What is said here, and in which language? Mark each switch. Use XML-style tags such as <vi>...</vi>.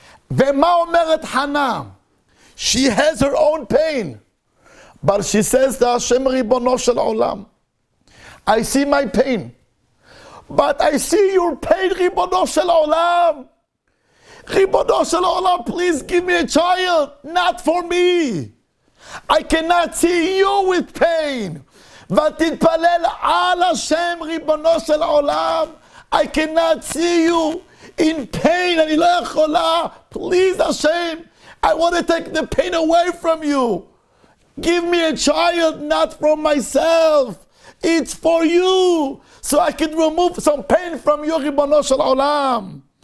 <he>ומה אומרת חנה?</he> <en>She has her own pain, but she says to Hashem,</en> <he>ריבונו של עולם,</he> <en>I see my pain, but I see your pain, ריבונו של עולם.</en> <he>ריבונו של עולם,</he> <en>please give me a child, not for me. I cannot see you with pain.</en> <he>ותתפלל על השם, ריבונו של עולם.</he> <en>I cannot see you in pain,</en> <he>אני לא יכולה.</he> <en>Please, Hashem, I want to take the pain away from you. Give me a child, not from myself. It's for you, so I can remove some pain from you, Ribono Shel Olam.</en>